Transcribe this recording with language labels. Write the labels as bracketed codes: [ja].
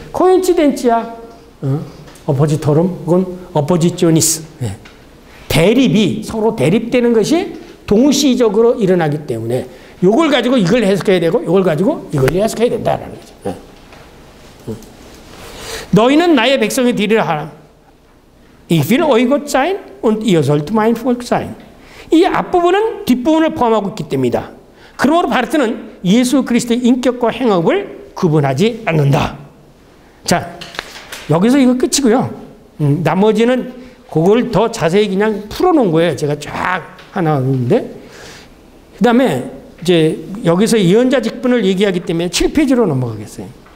[la] 코인치덴치아, 어포지토름 혹은 어포지쇼니스. [ko] 대립이 서로 대립되는 것이 동시적으로 일어나기 때문에 이걸 가지고 이걸 해석해야 되고 이걸 가지고 이걸 해석해야 된다라는 거죠. 너희는 나의 백성이 되리라 하라. [de] Ich will euch Gott sein und ihr sollt mein Volk sein. [ko] 이 앞부분은 뒷부분을 포함하고 있기 때문이다. 그러므로 바르트는 예수 그리스도의 인격과 행업을 구분하지 않는다. 자, 여기서 이거 끝이고요. 나머지는 그걸 더 자세히 그냥 풀어놓은 거예요. 제가 쫙 하나 하는데. 그 다음에 이제 여기서 예언자 직분을 얘기하기 때문에 7페이지로 넘어가겠어요.